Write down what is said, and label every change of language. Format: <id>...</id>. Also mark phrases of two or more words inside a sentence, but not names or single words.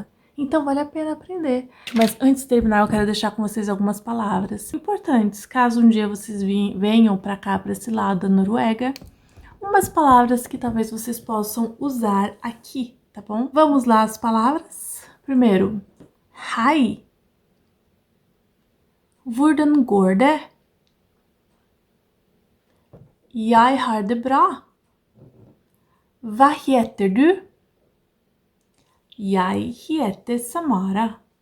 <pt>Então vale a pena aprender. Mas antes de terminar, eu quero deixar com vocês algumas palavras importantes. Caso um dia vocês venham para cá, para esse lado da Noruega, umas palavras que talvez vocês possam usar aqui, tá bom? Vamos lá as palavras. Primeiro,</pt> <no>hei. Hvordan går det? Jeg har det bra. Hva heter du? Jeg heter Samara.</no>